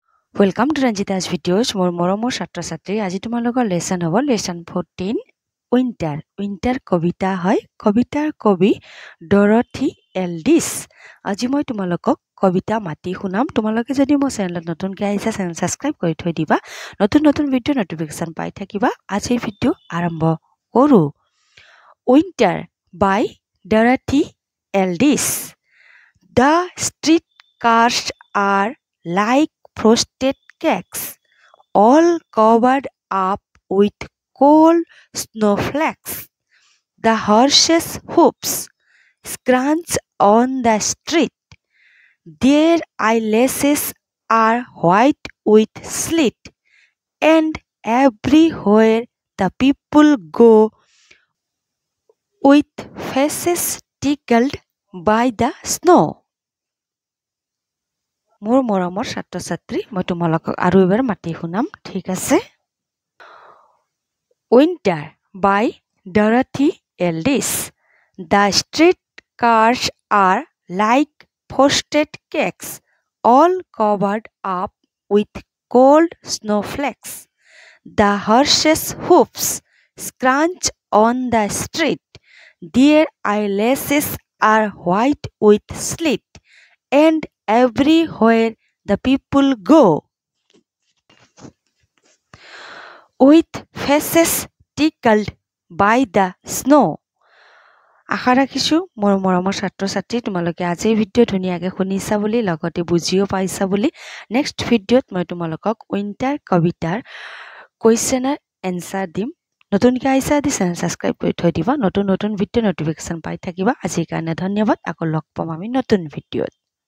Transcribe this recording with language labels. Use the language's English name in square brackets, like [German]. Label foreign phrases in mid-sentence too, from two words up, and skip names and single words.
[English] Welcome to Ranjita's videos. [Assamese] মোৰ মৰমৰ ছাত্ৰ ছাত্ৰী। আজি তোমালোকৰ lesson হ'ব lesson 14 Winter. Winter kobita hoy. Kobitar kobi Dorothy Ellis. আজি মই তোমালোকক কবিতা মাতি শুনাম। তোমালোকে যদি মোৰ channel নতুন কৈ আহিছা [English] channel subscribe [Assamese] কৰি থৈ দিবা. Notun [English] video notification [Assamese] পাই থাকিবা. আজি video আৰম্ভ কৰো. [English] Winter by Dorothy Ellis. The street cars are like frosted cakes, all covered up with cold snowflakes. The horses' hoofs scrunch on the street. Their eyelashes are white with sleet, and everywhere the people go with faces tickled by the snow. [Assamese] মোৰ মৰমৰ ছাত্ৰ ছাত্ৰী মই তোমালোকক আৰু এবাৰ মাতি শুনাম ঠিক আছে [English] Winter by Dorothy Ellis The street cars are like frosted cakes all covered up with cold snowflakes The horses' hoofs scrunch on the street Their eyelashes are white with sleet and everywhere the people go with faces tickled by the snow [Assamese] আশা ৰাখিছো মোৰ মৰমৰ ছাত্ৰ ছাত্ৰী তোমালোকে আজি ভিডিও ধুনিয়াকে শুনিছা বুলি লগতে বুজিও পাইছা বুলি নেক্সট ভিডিওত মই তোমালোকক উইন্টাৰ কবিতাৰ কোৱেশ্চনৰ এনসাৰ দিম নতুনকৈ আইছা দি [English] channel subscribe [Assamese] কৰি থৈ দিবা নতুন ভিডিও নটিফিকেশন পাই থাকিবা আজিৰ কাৰণে ধন্যবাদ আকৌ লগ পাম আমি নতুন ভিডিওত